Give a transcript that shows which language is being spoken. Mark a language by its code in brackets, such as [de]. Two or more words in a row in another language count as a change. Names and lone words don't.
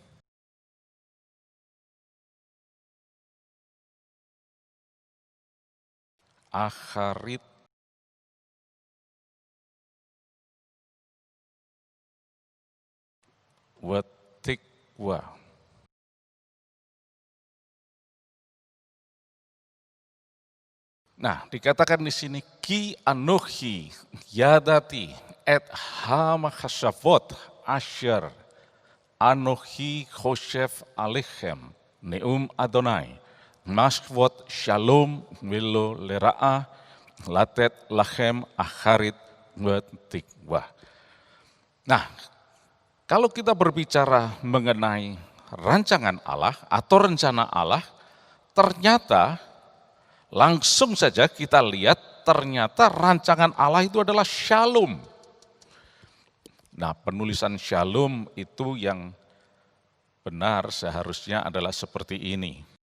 [he] אחרית ותקוה. [id] Nah, dikatakan di sini [he] כי אנכי ידעתי את המחשבות אשר אנכי חושב עליכם נאם יהוה מחשבות שלום ולא לרעה לתת לכם אחרית ותקוה. [id] Nah, kalau kita berbicara mengenai rancangan Allah atau rencana Allah, ternyata langsung saja kita lihat ternyata rancangan Allah itu adalah shalom. Nah, penulisan shalom itu yang benar seharusnya adalah seperti ini.